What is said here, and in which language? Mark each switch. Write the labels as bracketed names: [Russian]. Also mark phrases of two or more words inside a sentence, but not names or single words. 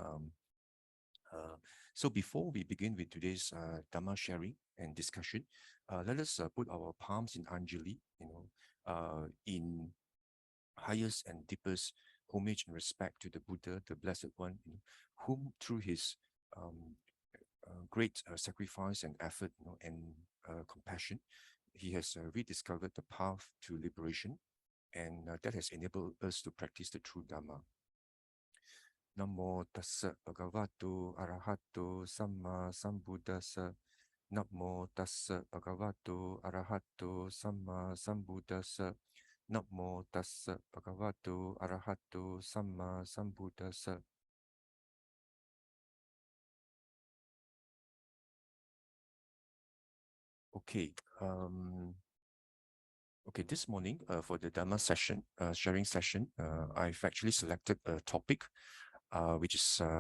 [English] So before we begin with today's Dhamma sharing and discussion, let us put our palms in Anjali, in highest and deepest homage and respect to the Buddha, the Blessed One, whom through his great sacrifice and effort, and compassion, he has rediscovered the path to liberation, and that has enabled us to practice the true Dhamma. [Pali] Namo tassa bhagavato arahato samma sambuddhassa. Namo tassa bhagavato arahato samma sambuddhassa. Namo tassa bhagavato arahato samma sambuddhassa. [English] Okay. Okay, this morning for the Dhamma session, sharing session, I've actually selected a topic which is